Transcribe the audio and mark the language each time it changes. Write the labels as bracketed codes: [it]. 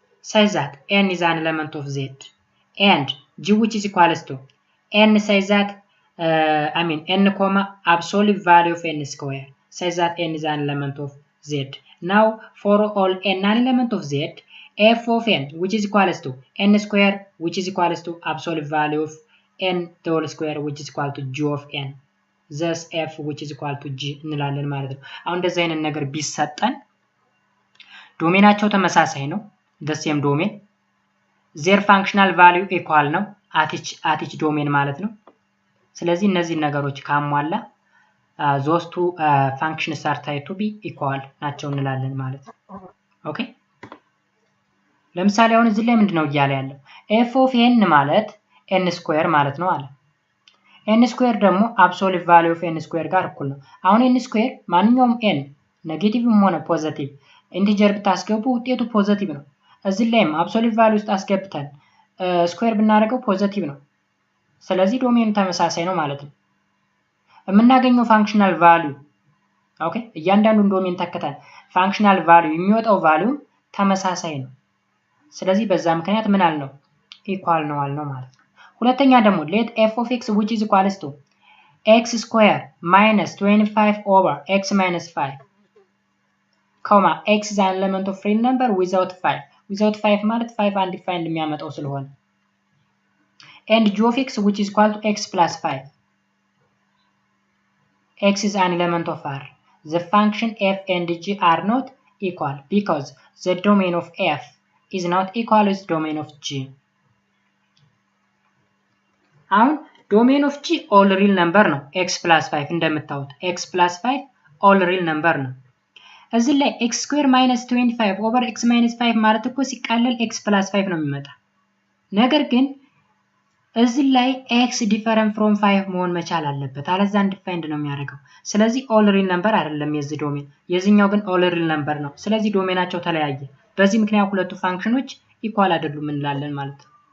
[en] says that n is an element of z and g which is equals to n says that n comma absolute value of n square says that n is an element of z. Now for all n an element of z, f of n which is equals to n square which is equals to absolute value of n the whole square which is equal to g of n. Thus f which is equal to g [am] እንላለን ማለት ነው። አሁን እንደዚህ አይነት ነገር ቢሰጠን ዶሜናቸው ተመሳሳይ ነው [en] the same domain their functional value [am] equal ነው at each domain ማለት ነው። ስለዚህ እነዚህ ነገሮች ካሟላ [en] those two functions are said to be equal [am] ናቸው እንላለን ማለት ነው። ኦኬ ለምሳሌ አሁን እዚህ ላይ ምንድነው እያለ ያለው f of n ማለት n ስኩዌር ማለት ነው አለ። n ስኩዌር ደግሞ አብሶሉት ቫልዩ ኦፍ n ስኩዌር ጋር እኩል ነው። አሁን n ስኩዌር ማንኛውም n ኔጌቲቭም ሆነ ፖዚቲቭ ኢንቲጀር ብታስገቡ ውጤቱ ፖዚቲቭ ነው። እዚህ ላይም አብሶሉት ቫልዩ ውስጥ አስገብተን ስኩዌር ብናደርገው ፖዚቲቭ ነው። ስለዚህ ዶሜኑ ተመሳሳይ ነው ማለት ነው። የምናገኘው ፋንክሽናል ቫልዩ ኦኬ እያንዳንዱን ዶሜን ተከተን ፋንክሽናል ቫልዩ የሚወጣው ቫልዩ ተመሳሳይ ነው። ስለዚህ በዛ ምክንያት ምን አልነው? ኢኳል ነው አልነው ማለት ነው። ሁለተኛ ደግሞ [en] let f of x which is equals to x square minus 25 over x minus 5 comma x is an element of real number without 5 [am] ማለት 5 undefined የሚያመጣው ስለሆነ [en] and g of x which is equal to x plus 5 x is an element of R. The function f and g are not equal because the domain of f is not equal with the domain of g. [am] አሁን domain of g all real number ነው x plus 5 እንደምታዩት x plus 5 all real number ነው። እዚህ ላይ x square minus 25 over x minus 5 ማለት እኮ ሲቃለል x plus 5 ነው የሚመጣ። ነገር ግን እዚህ ላይ x different from 5 መሆን መቻል አለበት አለዛ undefined ነው የሚያደርገው። ስለዚህ all real number አይደለም የዚህ ዶሜን የዚህኛው ግን all real number ነው። ስለዚህ ዶሜናቸው ተለያየ። በዚህ ምክንያት ሁለቱ ፋንክሽኖች ኢኳል አይደሉም እንላለን ማለት ነው።